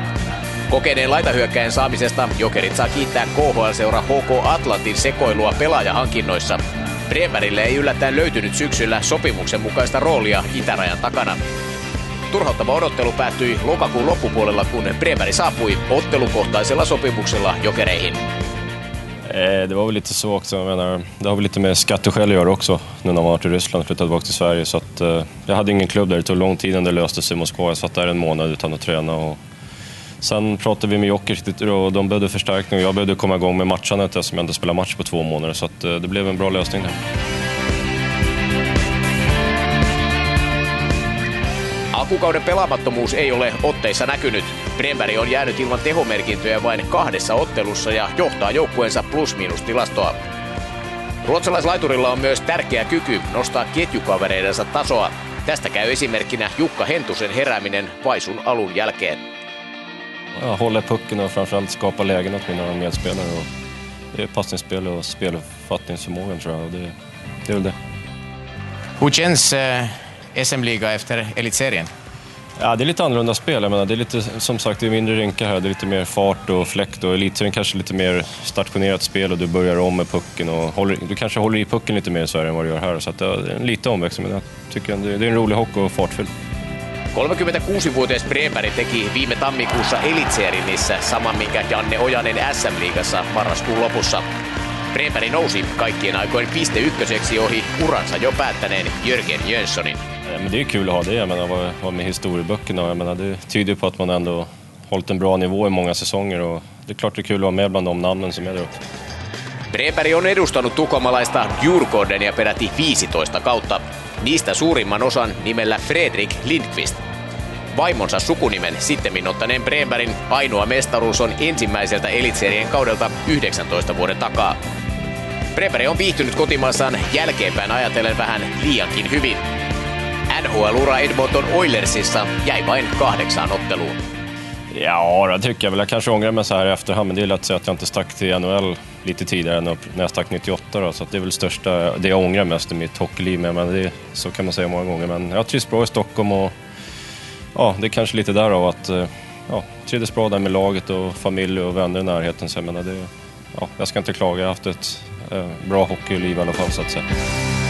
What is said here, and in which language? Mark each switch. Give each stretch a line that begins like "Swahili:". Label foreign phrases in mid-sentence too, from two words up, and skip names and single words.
Finnish: Kokeneen laitahyökkäjän saamisesta Jokerit saa kiittää KHL-seura HK Atlantin sekoilua pelaajahankinnoissa. Bremerille ei yllättäen löytynyt syksyllä sopimuksen mukaista roolia itärajan takana. Turhauttava odottelu päättyi lokakuun loppupuolella, kun Bremeri saapui ottelukohtaisella sopimuksella Jokereihin.
Swedish: Det var väl lite så också, jag menar, det har väl lite med skatteskäl att göra också när man var till Ryssland och flyttade tillbaka till Sverige, så att jag hade ingen klubb där, det tog lång tid innan det löste sig i Moskva. Jag satt där en månad utan att träna och sen pratade vi med Jokerit och de behövde förstärkning och jag behövde komma igång med matchandet eftersom jag inte spelade match på 2 månader, så att det blev en bra lösning där.
Finnish: Alkukauden pelaamattomuus ei ole otteissa näkynyt. Bremeri on jäänyt ilman tehomerkintöjä vain 2 ottelussa ja johtaa joukkueensa plus-miinus-tilastoa. Ruotsalaislaiturilla on myös tärkeä kyky nostaa ketjukavereidensa tasoa. Tästä käy esimerkkinä Jukka Hentusen herääminen vaisun alun jälkeen.
Swedish: Ja, håller pucken och framförallt skapa lägen åt mina medspelare. Och det är passningsspel och spelfattningsförmågan, tror jag. Och det är väl det. Hur känns SM-liga efter elitserien? Ja, det är lite annorlunda spel. Jag menar, det är lite, som sagt, det är mindre rinkar här. Det är lite mer fart och fläkt, och elitserien kanske lite mer stationerat spel och du börjar om med pucken och du kanske håller i pucken lite mer i Sverige än vad du gör här. Så att det är en liten omväxling, men jag tycker det är en rolig hockey och fartfylld.
Finnish: 36-vuotias Bremeri teki viime tammikuussa elitserinissä saman minkä Janne Ojanen SM-liigassa marraskuun lopussa. Bremeri nousi kaikkien aikojen piste-ykköseksi ohi uransa jo päättäneen Jörgen Jönssonin.
Swedish: Men det är kul att ha det, jag menar, vara med i historieböckerna. Jag menar, det tyder på att man ändå hållit en bra nivå i många säsonger, och det är klart det är kul att vara med bland de namnen som är där uppe.
Finnish: Bremeri on edustanut tukholmalaista Djurgårdenia peräti 15 kautta. Niistä suurimman osan nimellä Fredrik Lindqvist. Vaimonsa sukunimen sittemmin ottaneen Bremerin ainoa mestaruus on ensimmäiseltä elitserien kaudelta 19 vuoden takaa. Bremeri on viihtynyt kotimaassaan jälkeenpäin ajatellen vähän liiankin hyvin. NHL-ura Edmonton Oilersissa jäi vain 8 otteluun.
Swedish: Ja, det tycker jag väl. Jag kanske ångrar mig så här i efterhand, men det är lätt att säga att jag inte stack till NHL lite tidigare än när jag stack 98 då, så att det är väl det jag ångrar mest i mitt hockeyliv, men det, så kan man säga många gånger. Men jag trivs bra i Stockholm, och ja, det är kanske lite därav att trivdes bra där med laget och familj och vänner i närheten, så jag menar, jag ska inte klaga, jag har haft ett bra hockeyliv i alla fall, så att säga.